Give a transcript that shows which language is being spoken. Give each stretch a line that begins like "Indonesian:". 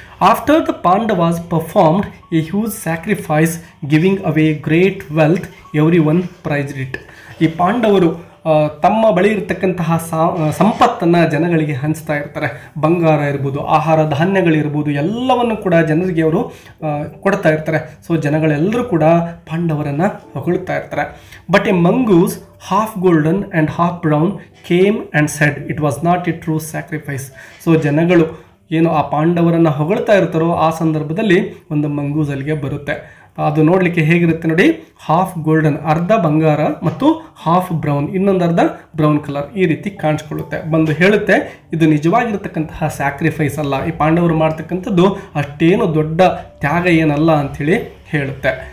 English: After the Pandavas performed a huge sacrifice giving away great wealth, every one prized it.
Kannada: ಈ ಪಾಂಡವರು ತಮ್ಮ ಬಳಿ ಇರತಕ್ಕಂತಹ ಸಂಪತ್ತನ್ನು ಜನಗಳಿಗೆ ಹಂಚ್ತಾ ಇರ್ತಾರೆ. ಬಂಗಾರ ಇರ್ಬೋದು, ಆಹಾರ ಧಾನ್ಯಗಳಿರ್ಬೋದು, ಎಲ್ಲವನ್ನು ಕೂಡ ಜನರಿಗೆ ಅವರು ಕೊಡ್ತಾ ಇರ್ತಾರೆ. ಸೊ ಜನಗಳೆಲ್ಲರೂ ಕೂಡ ಪಾಂಡವರನ್ನು ಹೊಗಳ್ತಾ ಇರ್ತಾರೆ.
English: But a mongoose half golden and half brown came and said it was not a true sacrifice.
Kannada: So ಜನಗಳು ಏನು ಆ ಪಾಂಡವರನ್ನು ಹೊಗಳ್ತಾ ಇರ್ತಾರೋ ಆ ಸಂದರ್ಭದಲ್ಲಿ ಒಂದು ಮಂಗೂಸ್ ಅಲ್ಲಿಗೆ ಬರುತ್ತೆ. ಅದು ನೋಡಲಿಕ್ಕೆ ಹೇಗಿರುತ್ತೆ ನೋಡಿ,
English: half golden,
Kannada: ಅರ್ಧ ಬಂಗಾರ, ಮತ್ತು
English: half brown,
Kannada: ಇನ್ನೊಂದು ಅರ್ಧ ಬ್ರೌನ್ ಕಲರ್, ಈ ರೀತಿ ಕಾಣಿಸ್ಕೊಳ್ಳುತ್ತೆ. ಬಂದು ಹೇಳುತ್ತೆ ಇದು ನಿಜವಾಗಿರ್ತಕ್ಕಂತಹ ಸ್ಯಾಕ್ರಿಫೈಸ್ ಅಲ್ಲ, ಈ ಪಾಂಡವರು ಮಾಡ್ತಕ್ಕಂಥದ್ದು ಅಷ್ಟೇನು ದೊಡ್ಡ ತ್ಯಾಗ ಏನಲ್ಲ ಅಂಥೇಳಿ ಹೇಳುತ್ತೆ.